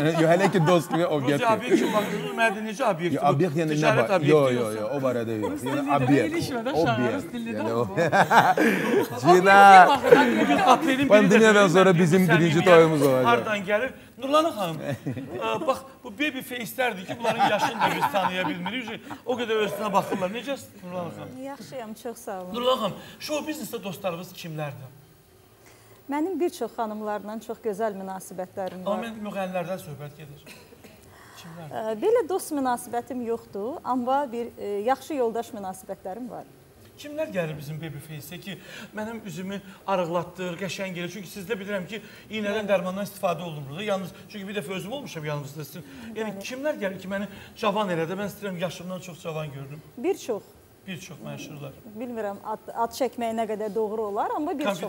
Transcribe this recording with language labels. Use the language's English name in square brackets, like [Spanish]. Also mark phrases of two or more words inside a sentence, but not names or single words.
[Azerbaijani] Yox, hələ ki dost kimi obyekt. Rozaya obyekt kimi baxırsan, mənə necə obyekt bu? Obyekt yəni nə Ticarət var? obyekti Yox, yoxsa? o barədə yox. Yəni Obyekt. obyekt. Obyekt. Yəni o. Cina. Bugün aprelin biri Pandemiyadan sonra bizim birinci toyumuz olacaq. Hardan gəlir? Nurlanə xanım, bax bu [English] baby face-lərdir [Azerbaijani] ki, bunların yaşını da biz tanıya bilmirik. O qədər özünə baxırlar. Necəsiz Nurlanə xanım? Yaxşıyam, çox sağ olun. Nurlanə xanım, show biznesdə dostlarınız kimlərdir? Mənim bir çox xanımlarla çox gözəl münasibətlərim Amma var. mən müğənnilərdən söhbət gedir. Kimlər? Belə dost münasibətim yoxdur, amma bir yaxşı yoldaş münasibətlərim var. Kimlər gəlir bizim [English] baby face-ə [Azerbaijani] ki, mənim üzümü arıqlatdır, qəşəng gəlir. Çünki sizdə bilirəm ki, iynədən dərmandan istifadə olunur. Yalnız çünki bir dəfə özüm olmuşam yanınızda sizin. Yəni kimlər gəlir ki, məni cavan elədi? Mən istəyirəm yaşımdan çox cavan görünüm. Bir çox. Bir çox məşhurlar. Bilmirəm ad çəkmək nə qədər doğru olar, amma bir çoxlar.